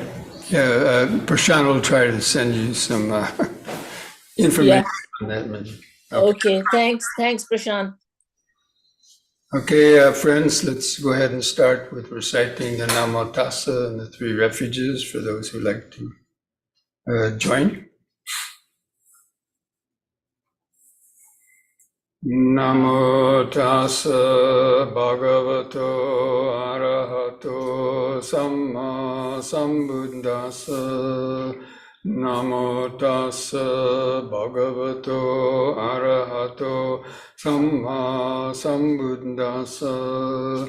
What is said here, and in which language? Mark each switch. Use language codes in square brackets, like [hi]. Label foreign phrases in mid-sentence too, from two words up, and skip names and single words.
[en] Yeah, Prashant will try to send you some information on that. Okay. Thanks, Prashant. Okay, friends, let's go ahead and start with reciting the Namo Tassa and the three refuges for those who like to join. [pi] Namo tassa bhagavato arahato samma sambuddhassa. Namo tassa bhagavato arahato samma sambuddhassa.